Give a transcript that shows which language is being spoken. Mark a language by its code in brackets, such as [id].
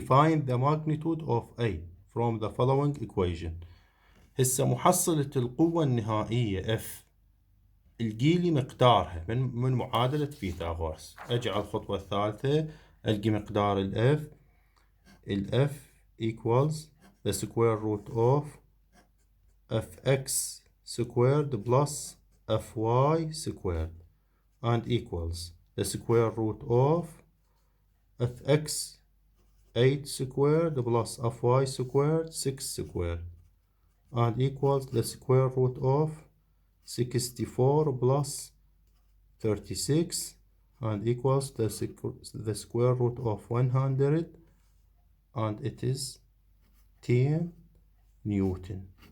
[en] Find the magnitude of A from the following equation. [ar] هسه محصلة القوة النهائية F القي مقدارها من معادلة فيثاغورس. أجي على الخطوة الثالثة ألقي مقدار ال F [en] equals the square root of fx squared plus fy squared and equals the square root of fx 8 squared plus fy squared 6 squared and equals the square root of 64 plus 36 and equals the square root of 100 and it is 10 Newton.